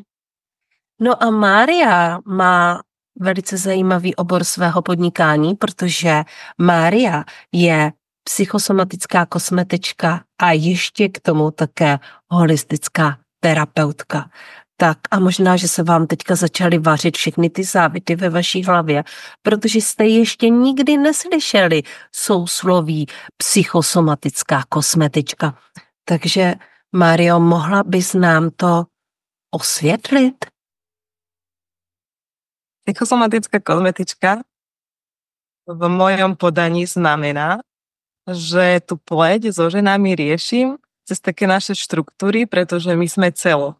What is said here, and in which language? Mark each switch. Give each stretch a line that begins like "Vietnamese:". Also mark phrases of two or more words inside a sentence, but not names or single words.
Czech: No a Mária má velice zajímavý obor svého podnikání, protože Mária je psychosomatická kosmetička a ještě k tomu také holistická terapeutka. Tak a možná, že se vám teďka začaly vařit všechny ty závity ve vaší hlavě, protože jste ještě nikdy neslyšeli sousloví psychosomatická kosmetička. Takže, Mário, mohla bys nám to osvětlit?
Slovak: Psychosomatická kozmetička v mojom podaní znamená, že tu pleť so ženami riešim cez také naše štruktúry, pretože my sme celo.